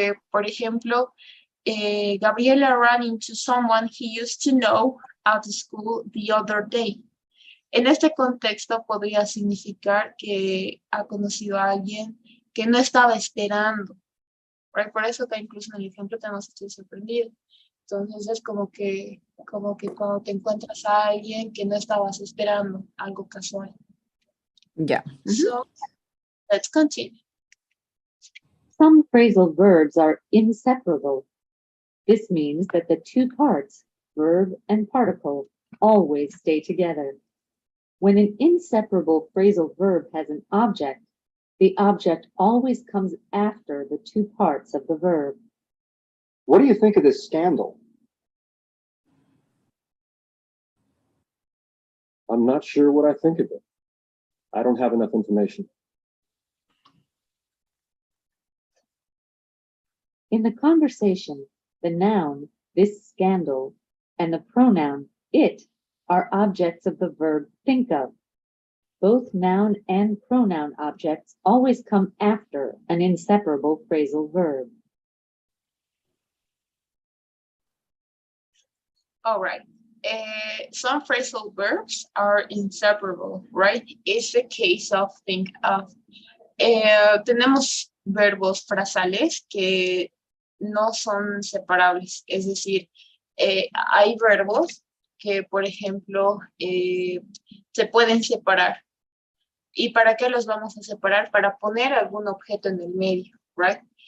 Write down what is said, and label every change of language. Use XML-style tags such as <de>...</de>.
<es>Por ejemplo,</es> <en>Gabriela ran into someone he used to know at school the other day.</en> <es>En este contexto podría significar que ha conocido a alguien que no estaba esperando. Right? Por eso que incluso en el ejemplo tenemos estoy sorprendido. Entonces es como que cuando te encuentras a alguien que no estabas esperando, algo casual.</es> <en>Yeah. So, let's continue. Some phrasal verbs are inseparable. This means that the two parts, verb and particle, always stay together. When an inseparable phrasal verb has an object, the object always comes after the two parts of the verb. What do you think of this scandal? I'm not sure what I think of it. I don't have enough information. In the conversation, the noun, this scandal, and the pronoun, it, are objects of the verb think of. Both noun and pronoun objects always come after an inseparable phrasal verb. All right. Some phrasal verbs are inseparable, right? It's the case of think of.</en> <es>Tenemos verbos frasales que no son separables, es decir, hay verbos que, por ejemplo, se pueden separar. ¿Y para qué los vamos a separar? Para poner algún objeto en el medio, right?</es>